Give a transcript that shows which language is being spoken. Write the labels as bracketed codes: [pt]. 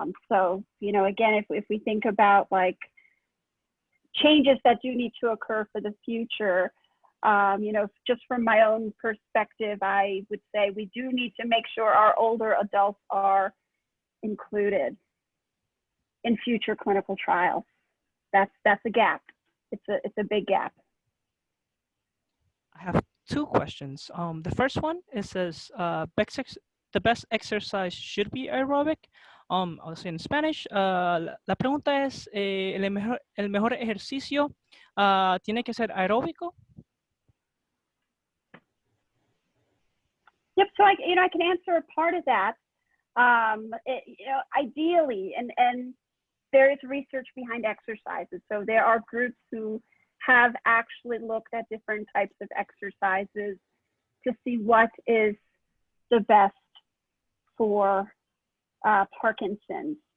[en] So, again, if we think about like changes that do need to occur for the future, just from my own perspective, I would say we do need to make sure our older adults are included in future clinical trials. That's a gap. It's a big gap. I have two questions. The first one, it says the best exercise should be aerobic. I'll say in Spanish. [es] La pregunta es, el mejor ejercicio tiene que ser aeróbico. [en] Yep. So I can answer a part of that. Ideally, and there is research behind exercises. So there are groups who have actually looked at different types of exercises to see what is the best for Parkinson's.